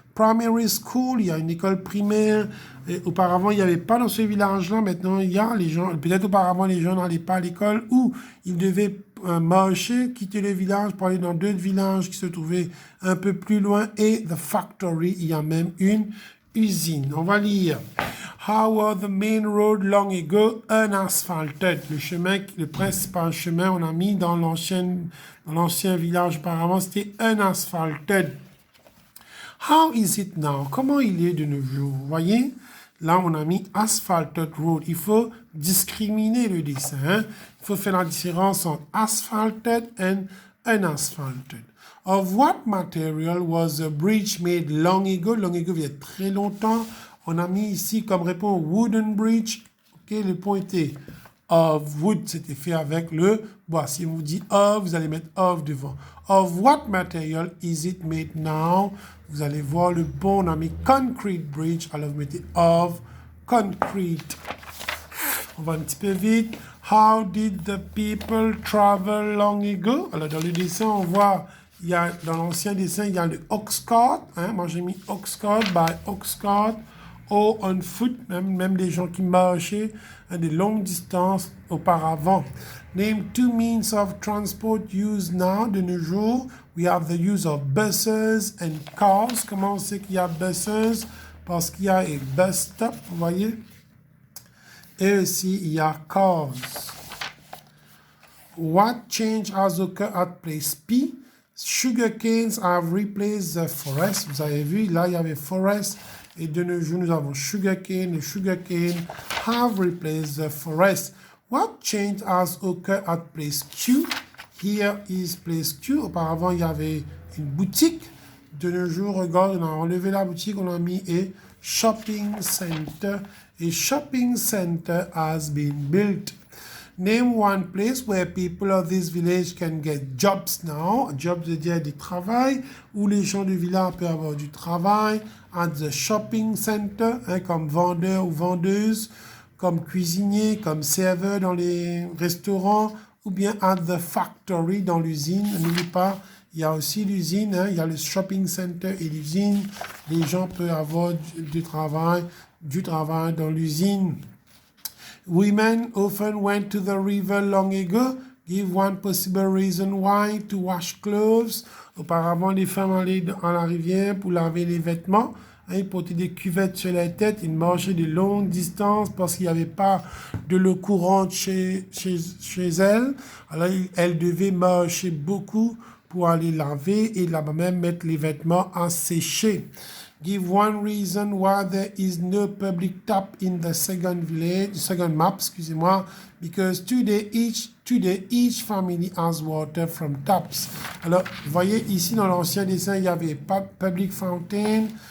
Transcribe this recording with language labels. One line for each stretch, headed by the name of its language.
English: Primary school,
French: il y a une école primaire. Et auparavant, il n'y avait pas dans ce village-là. Maintenant, il y a les gens. Peut-être auparavant, les gens n'allaient pas à l'école ou ils devaient marcher, quitter le village pour aller dans d'autres villages qui se trouvaient un peu plus loin. Et
English: the factory,
French: il y a même une usine. On va lire.
English: How were the main road long ago unasphalted?
French: Le chemin, le principal chemin, on a mis dans l'ancien village auparavant, c'était unasphalted.
English: How is it now?
French: Comment il est de nos jours? Vous voyez? Là, on a mis
English: asphalted road.
French: Il faut discriminer le dessin. Hein? Il faut faire la différence entre
English: asphalted and unasphalted. Of what material was the bridge made long ago? Long ago,
French: il y a très longtemps. On a mis ici comme réponse
English: wooden bridge.
French: Ok, le point était
English: of wood,
French: c'était fait avec le bois. Si on vous dit of, vous allez mettre of devant.
English: Of what material is it made now?
French: Vous allez voir le bon, on a mis
English: concrete bridge,
French: alors vous mettez
English: of concrete.
French: On va un petit peu vite.
English: How did the people travel long ago?
French: Alors, dans le dessin, on voit, dans l'ancien dessin, il y a le ox cart. Hein? Moi, j'ai mis ox cart,
English: by ox cart, or on foot,
French: même les gens qui marchaient des longues distances auparavant.
English: Name two means of transport used now,
French: de nos jours.
English: We have the use of buses and cars.
French: Comment on sait qu'il y a buses? Parce qu'il y a un bus stop, vous voyez? Et aussi, il y a cars.
English: What change has occurred at place P? Sugar canes have replaced the forest.
French: Vous avez vu, là, il y avait forest. Et de nos jours, nous avons
English: sugar cane. The sugar cane have replaced the forest. What change has occurred at place Q? Here is place Q.
French: Auparavant, il y avait une boutique. De nos jours, regarde, on a enlevé la boutique, on a mis un shopping center.
English: A shopping center has been built. Name one place where people of this village can get jobs now.
French: Jobs veut dire du travail, où les gens du village peuvent avoir du travail.
English: At the shopping center,
French: hein, comme vendeur ou vendeuse, comme cuisinier, comme serveur dans les restaurants, ou bien
English: at the factory,
French: dans l'usine. N'oublie pas, il y a aussi l'usine, hein, il y a le shopping center et l'usine. Les gens peuvent avoir du travail dans l'usine.
English: Women often went to the river long ago. Give one possible reason why to wash clothes.
French: Auparavant, les femmes allaient dans la rivière pour laver les vêtements. Hein, ils portaient des cuvettes sur la tête. Ils marchaient de longues distances parce qu'il n'y avait pas de l'eau courante chez elles. Alors, elles devaient marcher beaucoup pour aller laver et là-bas même mettre les vêtements à sécher.
English: Give one reason why there is no public tap in the second map,
French: excusez-moi,
English: because today each family has water from taps.
French: Alors, vous voyez ici dans l'ancien dessin, il n'y avait pas
English: public fountain.